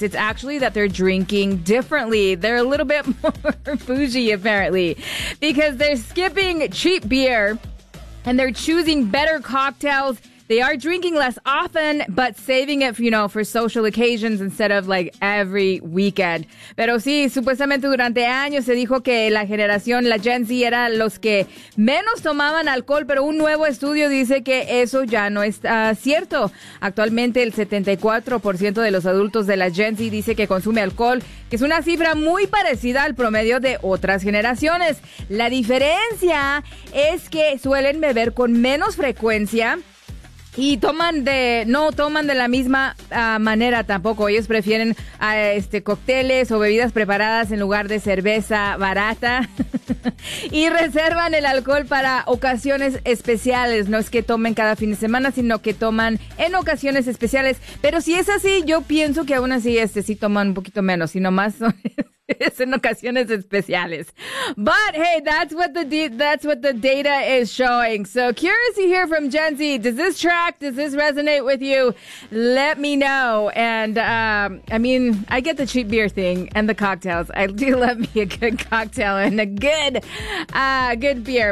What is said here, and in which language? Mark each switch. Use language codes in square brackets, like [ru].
[en] It's actually that they're drinking differently. They're a little bit more bougie, apparently, because they're skipping cheap beer and they're choosing better cocktails. They are drinking less often, but saving it, you know, for social occasions instead of, like, every weekend. [es] Pero sí, supuestamente durante años se dijo que la generación, la Gen Z, era los que menos tomaban alcohol, pero un nuevo estudio dice que eso ya no es cierto. Actualmente, el 74% de los adultos de la Gen Z dice que consume alcohol, que es una cifra muy parecida al promedio de otras generaciones. La diferencia es que suelen beber con menos frecuencia, y no toman de la misma manera tampoco. Ellos prefieren cócteles o bebidas preparadas en lugar de cerveza barata. Y reservan el alcohol para ocasiones especiales. No es que tomen cada fin de semana, sino que toman en ocasiones especiales. Pero si es así, yo pienso que aún así sí toman un poquito menos. Y nomás son... Es en ocasiones especiales. [en] But hey, that's what the data is showing. So curious to hear from Gen Z. Does this track, does this resonate with you? Let me know. And I mean, I get the cheap beer thing and the cocktails. I do love me a good cocktail and a good good beer.